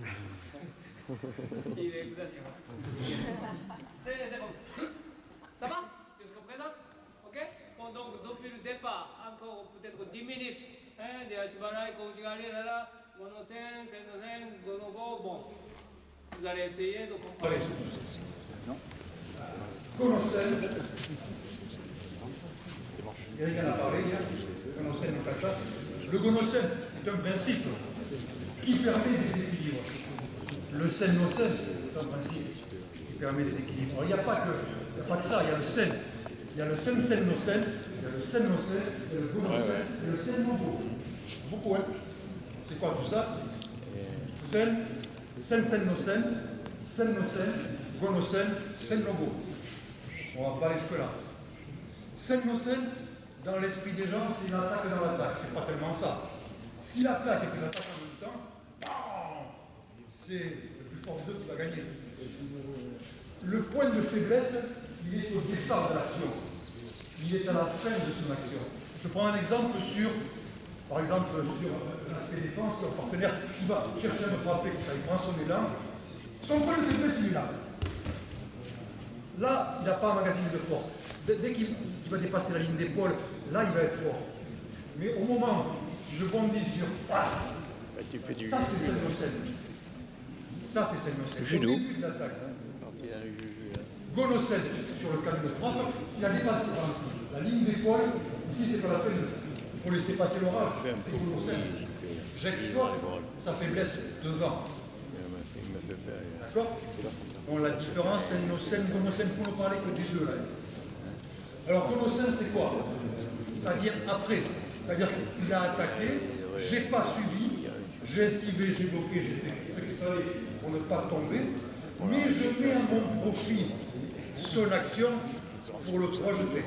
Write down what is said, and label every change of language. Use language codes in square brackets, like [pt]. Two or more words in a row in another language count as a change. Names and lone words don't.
[fr] Il est exagéré. C'est comme ça. Ça va? Jusqu'à présent? Ok? Donc depuis le départ, encore peut-être 10 minutes. Hein? De Ashibarai, Kouchigari, là, Gono-sen, Sen-no-sen, Gono-go, bon. Vous allez essayer de comprendre. Gono-sen. Eric en a parlé hier. [ja] Gono-sen no kata. Le Gono-sen, [fr] c'est un principe qui permet des équilibres. Le sen-no-sen, c'est un principe qui permet des équilibres. Alors, il n'y a pas que ça, il y a le sen. Il y a le sen-sen-no-sen, il y a le sen-no-sen, il y a le Gono-sen et le sen-no-go. Beaucoup, hein? C'est quoi tout ça? Sen, sen-sen-no-sen, sen-no-sen, Gono-sen, sen-no-go. On va pas aller jusque-là. Sen-no-sen, dans l'esprit des gens, c'est l'attaque dans l'attaque. C'est pas tellement ça. Si l'attaque et puis l'attaque en même temps, bam, c'est le plus fort des deux qui va gagner. Le point de faiblesse, il est au départ de l'action. Il est à la fin de son action. Je prends un exemple par exemple, sur l'aspect défense, un partenaire qui va chercher à me frapper, il prend son élan. Son point de faiblesse, il est là. Là, il n'a pas un magazine de force. Dès qu'il va dépasser la ligne d'épaule, là, il va être fort. Mais au moment où je bondis sur... ça, c'est sen-no-sen. Ça, c'est sen-no-sen. Judo. Au début de l'attaque. Gono-sen, sur le cadre de frappe, s'il a dépassé la ligne d'épaule, ici, c'est pas la peine. Il faut laisser passer l'orage. C'est Gono-sen. J'exploite sa faiblesse devant. D'accord? Bon, la différence, sen-no-sen, Gono-sen, pour ne parler que des deux là. Alors, Gono-sen, c'est quoi? C'est-à-dire après. C'est-à-dire qu'il a attaqué, j'ai pas suivi, j'ai esquivé, j'ai bloqué, j'ai fait ce qu'il fallait pour ne pas tomber, mais je mets à mon profit son action pour le projeter.